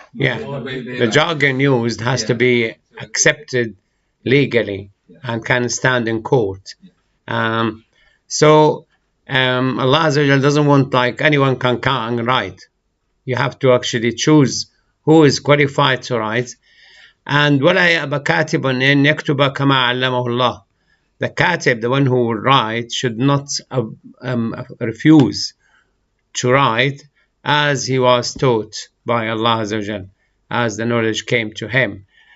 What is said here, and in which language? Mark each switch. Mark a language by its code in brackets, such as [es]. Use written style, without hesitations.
[en] Yeah, the jargon used has to be accepted legally and can stand in court. So Allah Azza wa Jal doesn't want like anyone can come and write. You have to actually choose who is qualified to write. And [ar] ولا يأبى كاتب أن يكتب كما علمه الله. [en] The katib, the one who will write, should not refuse to write as he was taught by Allah Azza wa Jal, as the knowledge came to him.